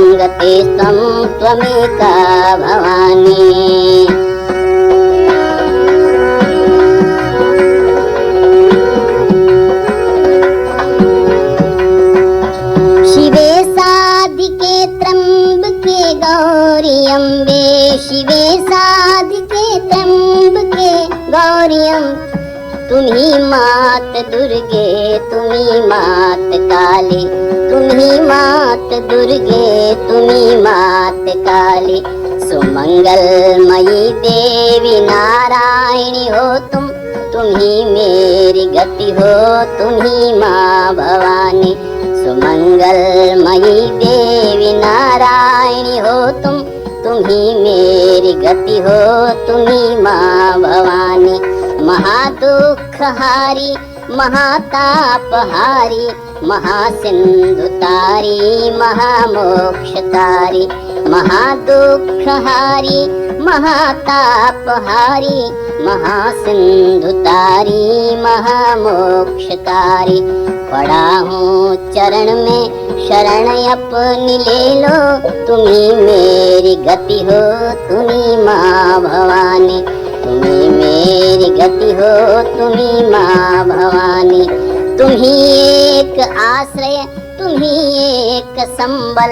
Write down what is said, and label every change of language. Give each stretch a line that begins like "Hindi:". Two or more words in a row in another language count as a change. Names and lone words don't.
Sanskrit: त्वमेका भवानि शिवे साधिके त्र्यंबके गौरी अम्बे शिवे साधिके त्र्यंबके गौरी
Hindi: अम्बे तुम्ही मात दुर्गे तुम्ही मात काली तुम्ही मात दुर्गे तुम्ही मात काली सुमंगलमयी देवी नारायणी हो तुम्ही मेरी गति हो तुम्ही माँ भवानी सुमंगलमयी देवी नारायणी हो तुम्ही मेरी गति हो तुम्ही माँ भवानी महादुःखहारी महातापहारी महासिन्धुतारी महामोक्षतारी महादुःखहारी महातापहारी महासिन्धुतारी महामोक्षतारी पड़ा हूँ चरण में शरण अपनी ले लो तुम्ही मेरी गति हो तुम्ही माँ भवानी तुम्ही मेरी गति हो तुम्ही माँ भवानी तुम्ही एक आश्रय तुम्ही एक संबल